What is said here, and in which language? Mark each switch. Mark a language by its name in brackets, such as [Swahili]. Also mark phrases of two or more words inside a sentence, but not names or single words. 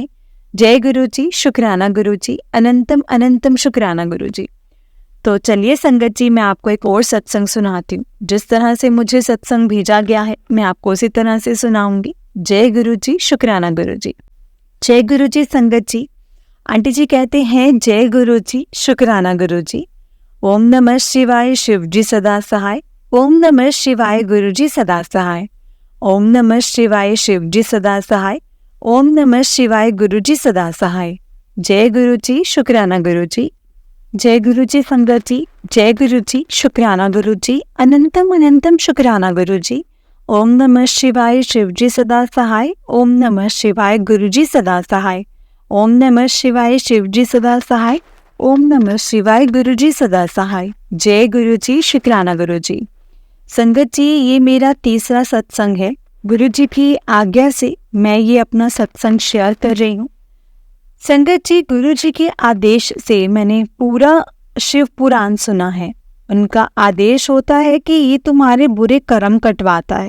[Hindi] जय गुरुजी, शुक्राना गुरुजी, अनंतम अनंतम शुक्राना गुरुजी। तो चलिए संगत जी, मैं आपको एक और सत्संग सुनाती हूँ। जिस तरह से मुझे सत्संग भेजा गया है मैं आपको उसी तरह से सुनाऊंगी। जय गुरु जी, शुक्राना गुरु जी। जय गुरु जी संगत जी। आंटी जी कहते हैं जय गुरु जी, शुक्राना गुरु जी। ओम नमः शिवाय, शिव जी सदा सहाय। ओम नमः शिवाय, गुरु जी सदा सहाय। ओम नमः शिवाय, शिव जी सदा सहाय। ओम नमः शिवाय, गुरु जी सदा सहाय। जय गुरु जी, शुक्राना गुरु जी। जय गुरु जी संगत जी। जय गुरु जी, शुक्राना गुरु जी। अनंतम अनंतम शुक्राना गुरु जी। ओम नमः शिवाय, शिव जी सदा सहाय। ओम नमः शिवाय, गुरु जी सदा सहाय। ओम नमः शिवाय, शिव जी सदा सहाय। ओम नमः शिवाय, गुरु जी सदा सहाय। जय गुरु जी, शुक्राना गुरु जी। संगत जी, ये मेरा तीसरा सत्संग है। गुरु जी की आज्ञा से मैं ये अपना सत्संग शेयर कर रही हूँ। संगत जी, गुरु जी के आदेश से मैंने पूरा शिव पुराण सुना है। उनका आदेश होता है कि ये तुम्हारे बुरे कर्म कटवाता है।